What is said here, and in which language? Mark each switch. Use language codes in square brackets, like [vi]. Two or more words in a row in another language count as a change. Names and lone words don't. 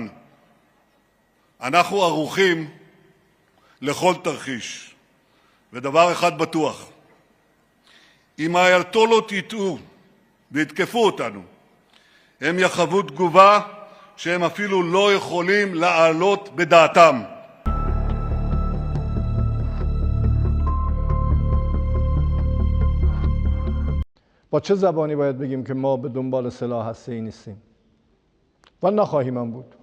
[he] אנחנו ערוכים לכל תרחיש. ודבר אחד בטוח, אם האייתולות יטעו ויתקפו אותנו, הם יחוו תגובה שהם אפילו לא יכולים להעלות בדעתם. [fa] با چه زبانی باید بگیم که ما به دنبال سلاح هسته‌ای نیستیم و نخواهیم هم بود.